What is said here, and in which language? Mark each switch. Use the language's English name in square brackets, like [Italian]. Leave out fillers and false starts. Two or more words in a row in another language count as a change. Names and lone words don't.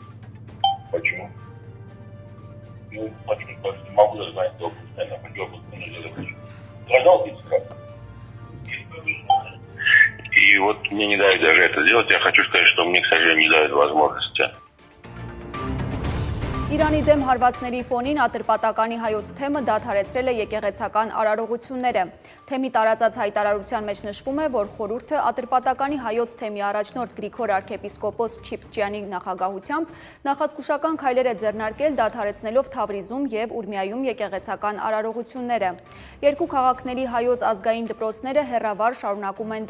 [Russian] Почему? Ну, почему? Потому что не могу даже знать, кто постоянно И вот мне не дают даже это сделать. Я хочу сказать, что мне, к сожалению, не дают возможности. [Armenian] Իրանի դեմ հարվածների ֆոնին Ատրպատականի հայոց թեմը դադարեցրել է եկեղեցական արարողությունները։ Թեմի տարածած հայտարարության մեջ նշվում է, որ խորհուրդը Ատրպատականի հայոց թեմի առաջնորդ Գրիգոր arczepiskopos Չիֆճյանի նախագահությամբ նախազգուշական քայլեր է ձեռնարկել դադարեցնելով Թավրիզում եւ Ուրմիայում եկեղեցական արարողությունները։ Երկու քաղաքների հայոց ազգային դպրոցները հեռավար շարունակում են